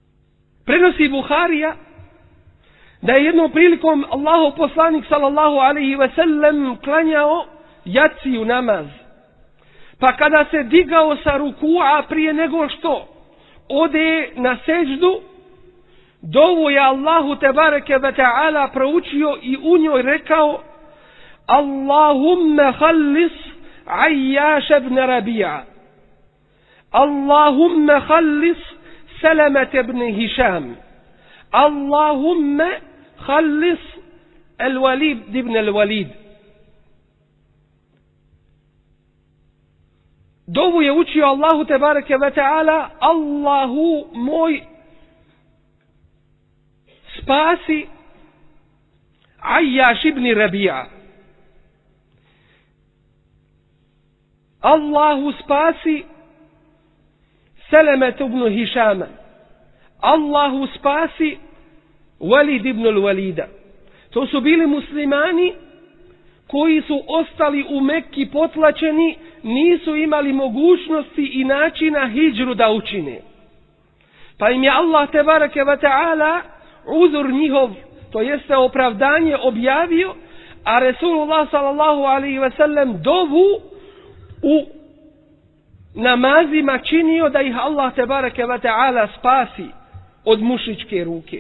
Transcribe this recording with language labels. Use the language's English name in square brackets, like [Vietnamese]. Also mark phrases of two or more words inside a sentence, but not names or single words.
[Bosnian] Prenosi Buharija da je jednom prilikom Allahov poslanik [Arabic] صلى الله عليه وسلم [Bosnian] klanjao jaciju namaz. Pa kada se digao sa rukua prije nego što ode na seždu, dovu je Allahu [Arabic] تبارك وتعالى [Bosnian] proučio i u njoj rekao: [Arabic] اللهم خلص عياش بن ربيعة، اللهم خلص سلمة بن هشام، اللهم خلص الوليد بن الوليد. [Bosnian] Dovu je učio Allahu [Arabic] تبارك وتعالى: [Bosnian] Allahu moj, spasi Ayyash ibn Rabi'a. Allahu spasi Salamat ibn Hishama. Allahu spasi Walid ibn al-Walida. To su bili muslimani koji su ostali u Mekki potlačeni, nisu imali mogućnosti i načina hidžru da učine. Pa im je Allah [Arabic] تبارك وتعالى [Bosnian] uzur njihov, to jeste opravdanje, objavio, a Resulullah [Arabic] صلى الله عليه وسلم [Bosnian] dovu u namazima činio da ih Allah [Arabic] تبارك وتعالى [Bosnian] spasi od mušričke ruke.